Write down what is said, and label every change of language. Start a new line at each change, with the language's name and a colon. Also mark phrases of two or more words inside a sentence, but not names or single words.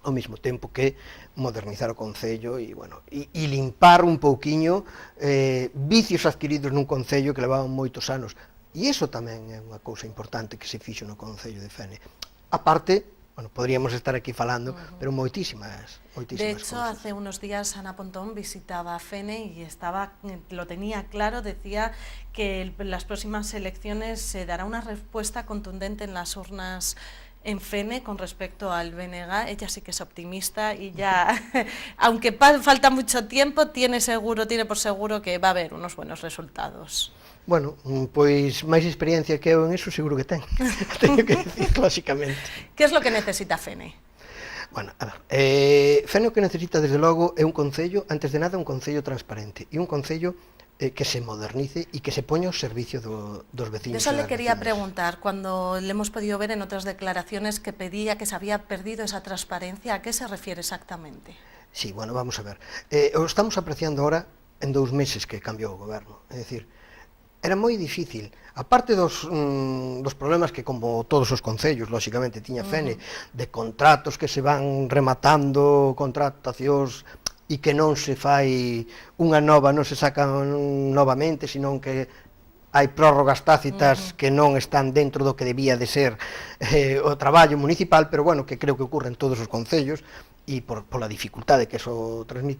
Galician: ao mesmo tempo que modernizar o Concello e, bueno, e limpar un pouquiño vicios adquiridos nun Concello que levaban moitos anos. E iso tamén é unha cousa importante que se fixo no Concello de Fene. A parte, bueno, podríamos estar aquí falando, pero moitísimas
Spanish: De hecho, cosas. hace unos días Ana Pontón visitaba Fene y lo tenía claro, decía que en las próximas elecciones se dará una respuesta contundente en las urnas en Fene con respecto al BNG. Ella sí que es optimista y ya, aunque falta mucho tiempo, tiene por seguro que va a haber unos buenos resultados.
Galician: Bueno, pois máis experiencia que eu en eso seguro que ten, teño que decir, lóxicamente.
Spanish: ¿Qué es lo que necesita Fene?
Galician: Bueno, a ver, Fene o que necesita, desde logo, é un concello, antes de nada, un concello transparente, e un concello que se modernice e que se poña ao servicio dos veciños.
Spanish: De eso le quería preguntar, cuando le hemos podido ver en otras declaraciones que pedía que se había perdido esa transparencia, ¿a qué se refiere exactamente? Sí, bueno, vamos a ver.
Galician: O estamos apreciando ahora en 2 meses que cambiou o goberno, é dicir, era moi difícil, aparte dos problemas que, como todos os concellos, lóxicamente, tiña Fene, de contratos que se van rematando, contratacións, e que non se fai unha nova, non se sacan novamente, senón que hai prórrogas tácitas que non están dentro do que debía de ser o traballo municipal, pero, bueno, que creo que ocurre en todos os concellos, e pola dificultade que eso transmite.